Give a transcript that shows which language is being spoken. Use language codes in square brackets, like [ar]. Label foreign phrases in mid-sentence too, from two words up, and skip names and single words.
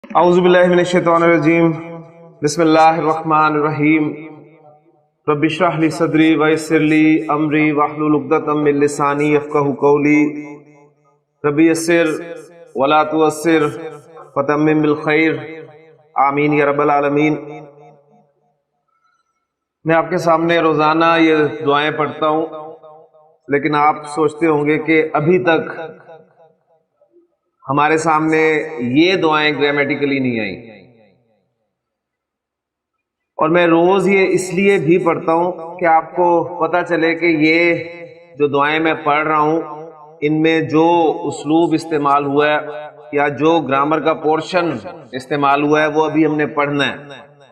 [ar] أعوذ بالله من الشيطان الرجيم بسم الله الرحمن الرحيم رب اشرح لي صدري ويسر لي أمري واحلل عقدة من لساني يفقهوا قولي رب يسر ولا تعسر وتمم بالخير آمين يا رب العالمين. [hi] मैं आपके सामने रोज़ाना ये दुआएं पढ़ता हूँ, लेकिन आप सोचते होंगे कि अभी तक हमारे सामने ये दुआएं ग्रामेटिकली नहीं आई। और मैं रोज ये इसलिए भी पढ़ता हूं कि आपको पता चले कि ये जो दुआएं मैं पढ़ रहा हूं इनमें जो उस्लूब इस्तेमाल हुआ है या जो ग्रामर का पोर्शन इस्तेमाल हुआ है वो अभी हमने पढ़ना है।